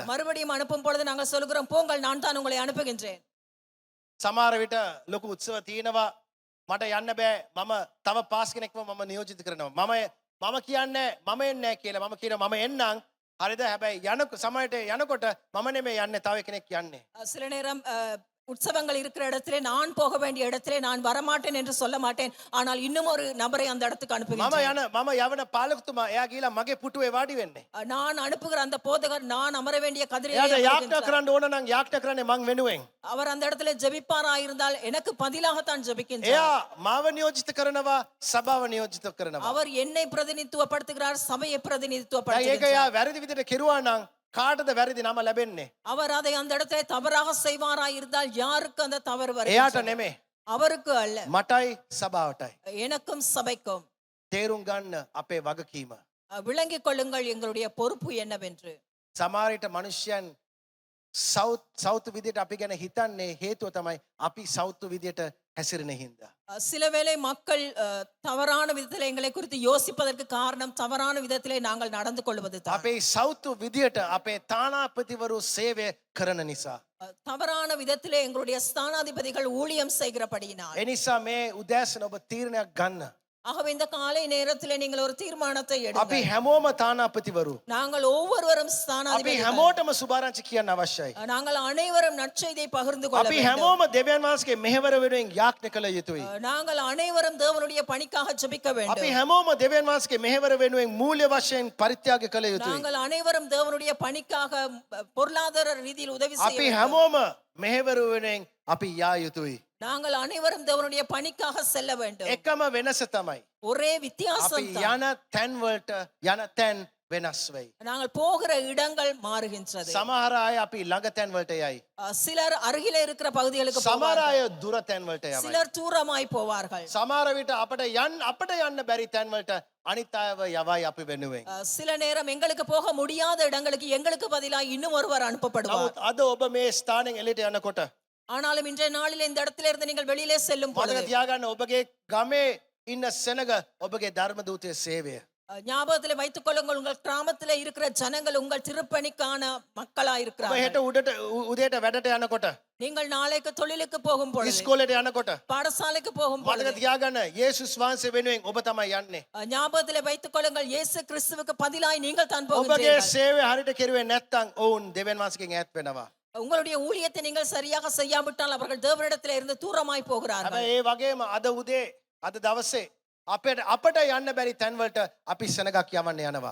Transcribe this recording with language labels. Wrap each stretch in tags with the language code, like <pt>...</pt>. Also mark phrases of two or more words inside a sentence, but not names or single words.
<ta>மறுபடியும் அனுப்பும் பொழுது நாங்கள் சொல்கிறோம் போங்கள் நான் தான் உங்களை அனுப்புகின்றேன்.</ta> <si>සමහර විට ලොකු උත්සව තියෙනවා මට යන්න බෑ මම තව පාස් කෙනෙක්ව මම නියෝජිත කරනවා. මම කියන්නේ මම එන්නේ නැහැ කියලා. මම කියනවා මම එන්නම්. හරිද? හැබැයි සමහරට යනකොට මම නෙමෙයි යන්නේ තව කෙනෙක් යන්නේ.</si> <ta>சில நேரம் உற்சவங்கள் இருக்கிற இடத்திலே நான் போக வேண்டிய இடத்திலே நான் வரமாட்டேன் என்று சொல்ல மாட்டேன். ஆனால் இன்னும் ஒரு நபரை அந்த இடத்துக்கு அனுப்புகின்றேன்.</ta> <si>මම යවන පාලකතුමා එයා ගිහලා මගේ පුටුවේ වාඩි වෙන්නේ.</si> <ta>நான் அனுப்புகிற அந்த போதகர் நான் அமர வேண்டிய கதிரையிலே</ta> <si>එයාට යාඥා</si> <ta>அமர்கின்றார்.</ta> <si>කරන්න ඕන නම් යාඥා කරන්නේ මං වෙනුවෙන්.</si> <ta>அவர் அந்த இடத்துல ஜெபிப்பாராயிருந்தால் எனக்கு பதிலாகத்தான் ஜெபிக்கின்றார்.</ta> <si>එයා මාව නියෝජිත කරනවා සභාව නියෝජිත කරනවා.</si> <ta>அவர் என்னை பிரதிநிதித்துவப்படுத்துகிறார் சபையை</ta> <si>ඒක</si> <ta>பிரதிநிதித்துவப்படுத்துகிறார்.</ta> <si>එයා වැරදි විදිහට කෙරුවා නම් කාටද වැරදි නම ලැබෙන්නේ?</si> <ta>அவர் அதை அந்த இடத்துல தவறாக செய்வாராயிருந்தால் யாருக்கு அந்த தவறு</ta> <si>එයාට</si> <ta>வருகிறது?</ta> <si>නෙමෙයි.</si> <ta>அவருக்கு அல்ல,</ta> <si>මටයි සභාවටයි.</si> <ta>எனக்கும் சபைக்கும்.</ta> <si>තේරුම් ගන්න අපේ වගකීම.</si> <ta>விளங்கிக் கொள்ளுங்கள் எங்களுடைய பொறுப்பு என்னவென்று.</ta> <si>සමහර විට මනුෂ්‍යයන් සෞතු විදියට අපි ගැන හිතන්නේ හේතුව තමයි අපි සෞතු විදියට හැසිරෙන හින්දා.</si> <ta>சில வேளை மக்கள் தவறான விதத்தில் எங்களை குறித்து யோசிப்பதற்கு காரணம் தவறான விதத்திலே நாங்கள் நடந்து கொள்வது தான்.</ta> <si>අපේ සෞතු විදියට අපේ තානාපතිවරු සේවය කරන නිසා.</si> <ta>தவறான விதத்திலே எங்களுடைய ஸ்தானாதிபதிகள் ஊழியம் செய்கிறபடியினால்.</ta> <si>එනිසා මේ උදෑසන ඔබ තීරණයක් ගන්න.</si> <ta>ஆகவே இந்த காலை நேரத்திலே நீங்கள் ஒரு தீர்மானத்தை</ta> <si>අපි</si> <ta>எடுங்கள்.</ta> <si>හැමෝම තානාපතිවරු.</si> <ta>நாங்கள் ஒவ்வொருவரும்</ta> <si>අපි</si> <ta>ஸ்தானாதிபதிகள்.</ta> <si>හැමෝටම සුභාරංචි කියන්න අවශ්‍යයි.</si> <ta>நாங்கள் அனைவரும் நற்செய்தியை பகிர்ந்து கொள்ள</ta> <si>අපි</si> <ta>வேண்டும்.</ta> <si>හැමෝම දෙවියන් වහන්සේගේ මෙහෙවර වෙනුවෙන් යාඥා කළ යුතුයි.</si> <ta>நாங்கள் அனைவரும் தேவனுடைய பணிக்காக ஜெபிக்க</ta> <si>අපි</si> <ta>வேண்டும்.</ta> <si>හැමෝම දෙවියන් වහන්සේගේ මෙහෙවර වෙනුවෙන් මූල්‍ය වශයෙන් පරිත්‍යාග කළ යුතුයි.</si> <ta>நாங்கள் அனைவரும் தேவனுடைய பணிக்காக பொருளாதார ரீதியில் உதவி செய்ய</ta> <si>අපි</si> <ta>வேண்டும்.</ta> <si>හැමෝම මෙහෙවර වෙනුවෙන් අපි යා යුතුයි.</si> <ta>நாங்கள் அனைவரும் தேவனுடைய பணிக்காக செல்ல வேண்டும்.</ta> <si>එකම වෙනස තමයි</si> <ta>ஒரே</ta> <si>අපි</si> <ta>வித்தியாசம் தான்.</ta> <si>යන තැන් වලට යන තැන් වෙනස් වෙයි.</si> <ta>நாங்கள் போகிற இடங்கள் மாறுகின்றது.</ta> <si>සමහර අය අපි ළඟ තැන් වලට යයි.</si> <ta>சிலர் அருகிலே இருக்கிற பகுதிகளுக்கு</ta> <si>සමහර</si> <ta>போவார்கள்.</ta> <si>අය දුර තැන් වලට යවයි.</si> <ta>சிலர் தூரமாய் போவார்கள்.</ta> <si>සමහර විට අපට යන්න බැරි තැන් වලට අනිත් අයව යවයි අපි වෙනුවෙන්.</si> <ta>சில நேரம் எங்களுக்கு போக முடியாத இடங்களுக்கு எங்களுக்கு பதிலாக இன்னும் ஒருவர் அனுப்பப்படுவார்.</ta> <si>නමුත් අද ඔබ මේ ස්ථානෙන් එළියට යනකොට</si> <ta>ஆனாலும் இன்றைய நாளில் இந்த இடத்துல இருந்து நீங்கள் வெளியிலே செல்லும்</ta> <si>මතක</si> <ta>பொழுது</ta> <si>තියාගන්න ඔබගේ ගමේ ඉන්න සෙනග ඔබගේ ධර්ම දූතයේ சேவைය.</si> <ta>ஞாபகத்திலே வைத்துக் கொள்ளுங்கள், உங்கள் கிராமத்திலே இருக்கிற ஜனங்கள் உங்கள் திருப்பணிக்கான மக்களா</ta> <si>ඔබ</si> <ta>இருக்கிறார்கள்.</ta> <si>හෙට උදේට වැඩට යනකොට</si> <ta>நீங்கள் நாளைக்கு தொழிலுக்கு போகும் பொழுது,</ta> <si>ඉස්කෝලේට යනකොට</si> <ta>பாடசாலைக்கு போகும்</ta> <si>මතක</si> <ta>பொழுது</ta> <si>තියාගන්න යේසුස් වහන්සේ වෙනුවෙන් ඔබ තමයි යන්නේ.</si> <ta>ஞாபகத்திலே வைத்துக் கொள்ளுங்கள், இயேசு கிறிஸ்துவுக்கு பதிலாய் நீங்கள் தான்</ta> <si>ඔබගේ</si> <ta>போகிறீர்கள்.</ta> <si>සේවය හරියට කෙරුවේ නැත්නම් ඔවුන් දෙවියන් වහන්සේගෙන් ඈත් වෙනවා.</si> <ta>உங்களுடைய ஊழியத்தை நீங்கள் சரியாக செய்யாவிட்டால் அவர்கள் தேவனிடத்திலே இருந்து தூரமாய் போகிறார்கள்.</ta> <si>හැබැයි ඒ වගේම අද උදේ අද දවසේ අපට යන්න බැරි තැන් වලට අපි සෙනගක් යවන්න යනවා.</si>